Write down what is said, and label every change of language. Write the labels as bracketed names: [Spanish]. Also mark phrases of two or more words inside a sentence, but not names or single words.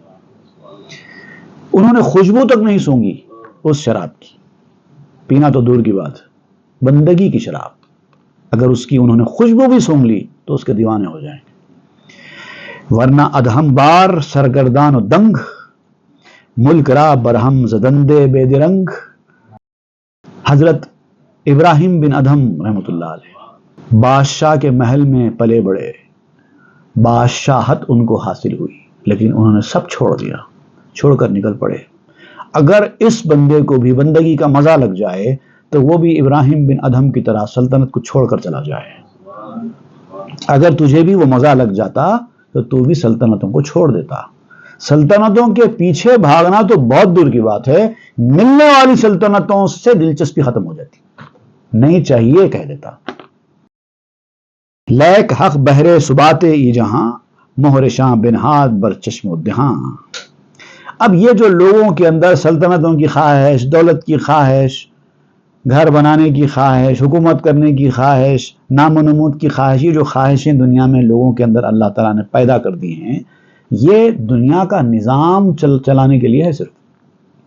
[Urdu] انہوں نے خوشبو تک نہیں سونگی اس شراب کی، پینا تو دور کی بات، بندگی کی شراب اگر اس کی انہوں نے خوشبو بھی سونگ لی تو اس کے دیوانے ہو جائیں گے۔ [Persian] ورنہ ادہم بار سرگردان و دنگ، ملک را برہم زدندے بے درنگ، [Urdu] حضرت ابراہیم بن ادہم رحمۃ اللہ علیہ بادشاہ کے محل میں پلے بڑے، بادشاہت ان کو حاصل ہوئی لیکن انہوں نے سب چھوڑ دیا، چھوڑ کر نکل پڑے۔ اگر اس بندے کو بھی بندگی کا مزہ لگ جائے تو وہ بھی ابراہیم بن ادہم کی طرح سلطنت کو چھوڑ کر چلا جائے۔ اگر تجھے بھی وہ مزہ لگ جاتا تو تو بھی سلطنتوں کو چھوڑ دیتا۔ سلطنتوں کے پیچھے بھاگنا تو بہت دور کی بات ہے، ملنے والی سلطنتوں سے دلچسپی ختم ہو جاتی، نہیں چاہیے کہہ دیتا۔ [Persian] لیک حق بہرے سبات ای جہاں، مہر شاں بنہاد بر چشم و دہاں۔ [Urdu] اب یہ جو لوگوں کے اندر سلطنتوں کی خواہش، دولت کی خواہش، گھر بنانے کی خواہش، حکومت کرنے کی خواہش، نام و نمود کی خواہش، یہ جو خواہشیں دنیا میں لوگوں کے اندر اللہ تعالیٰ نے پیدا کر دی ہیں، یہ دنیا کا نظام چلانے کے لیے ہے صرف۔